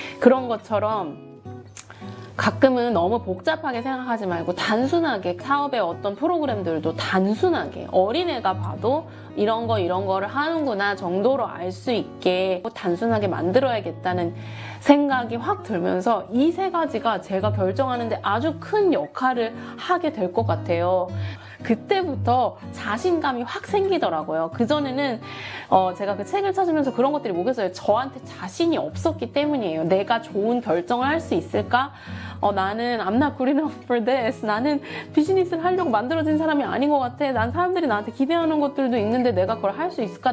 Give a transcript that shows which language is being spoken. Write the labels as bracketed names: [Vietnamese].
[Korean] 그런 것처럼 가끔은 너무 복잡하게 생각하지 말고 단순하게, 사업의 어떤 프로그램들도 단순하게 어린애가 봐도 이런 거를 하는구나 정도로 알 수 있게 단순하게 만들어야겠다는 생각이 확 들면서 이 3가지가 제가 결정하는데 아주 큰 역할을 하게 될 것 같아요. 그때부터 자신감이 확 생기더라고요. 그전에는 제가 그 책을 찾으면서 그런 것들이 뭐겠어요. 저한테 자신이 없었기 때문이에요. 내가 좋은 결정을 할 수 있을까? 나는 [English] I'm not good enough for this. [Korean] 나는 비즈니스를 하려고 만들어진 사람이 아닌 것 같아. 난 사람들이 나한테 기대하는 것들도 있는데 내가 그걸 할 수 있을까?